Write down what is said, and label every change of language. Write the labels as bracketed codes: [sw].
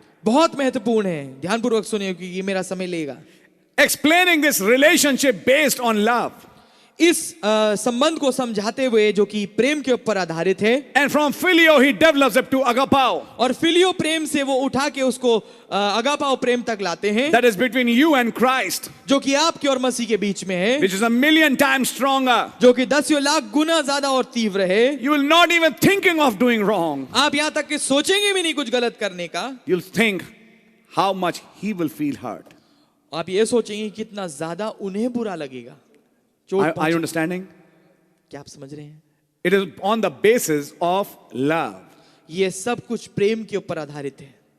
[hi] बहुत महत्वपूर्ण है, ध्यानपूर्वक सुनिए क्योंकि ये मेरा समय लेगा। [en] Explaining this relationship based on love. [hi] इस संबंध को समझाते हुए जो कि प्रेम के ऊपर आधारित है। [en] And from filio he develops it to agapao. [hi] और फिलियो प्रेम से वो उठा के उसको अगापाओ प्रेम तक लाते हैं। [en] That is between you and Christ. [hi] जो कि आपके और मसीह के बीच में है। [en] Which is a million times stronger. [hi] जो कि 10 लाख गुना ज्यादा और तीव्र है। [en] You will not even thinking of doing wrong. [hi] आप यहाँ तक कि सोचेंगे भी नहीं कुछ गलत करने का। [en] You'll think how much he will feel hurt. [hi] आप ये सोचेंगे कितना ज्यादा उन्हें बुरा लगेगा। [en] Are you understanding? [hi] क्या आप समझ रहे हैं? [en] It is on the basis of love. [hi] ये सब कुछ प्रेम के ऊपर आधारित है।